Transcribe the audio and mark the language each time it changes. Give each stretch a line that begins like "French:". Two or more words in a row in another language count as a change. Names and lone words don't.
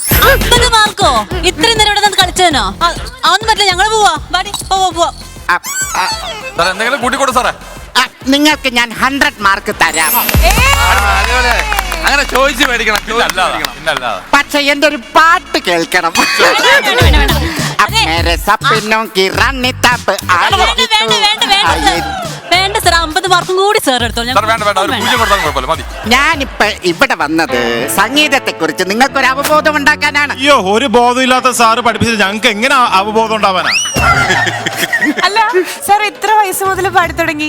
Malayalam: 50 മാർക്കോ? ഇത്രയും നേരം ഇവിടെ നിന്ന് കളിച്ചതിനോ? അതൊന്നും പറ്റില്ല, ഞങ്ങള് പോവാ. ബാഡി പോവാ. സാർ എന്തെങ്കിലും കൂട്ടിക്കോട്ടെ സാറേ. നിങ്ങൾക്ക് ഞാൻ 100 മാർക്ക് തരാം. അങ്ങനെ ചോദിച്ചു മേടിക്കണം. പിന്നല്ലാതെ പക്ഷെ എന്റെ ഒരു പാട്ട് കേൾക്കണം.
Hindi: मेरे सपनों की रानी तब आएगी तो
Malayalam: വേണ്ട സാർ, 50 മാർക്കും കൂടി സാർ എടുത്തോളൂ. സാർ വേണ്ട ഒരു പൂജ്യം കൊടുത്താൽ കുഴപ്പമില്ല, മതി. ഞാനിപ്പോ ഇവിടെ വന്നത് സംഗീതത്തെ കുറിച്ച് നിങ്ങൾക്കൊരു അവബോധം ഉണ്ടാക്കാനാണ്. അയ്യോ, ഒരു ബോധമില്ലാത്ത സാറ് പഠിപ്പിച്ചത് ഞങ്ങൾക്ക് എങ്ങനെ അവബോധം ഉണ്ടാവാനാ? അല്ല സാർ എത്ര വയസ്സ് മുതൽ പാടി തുടങ്ങി?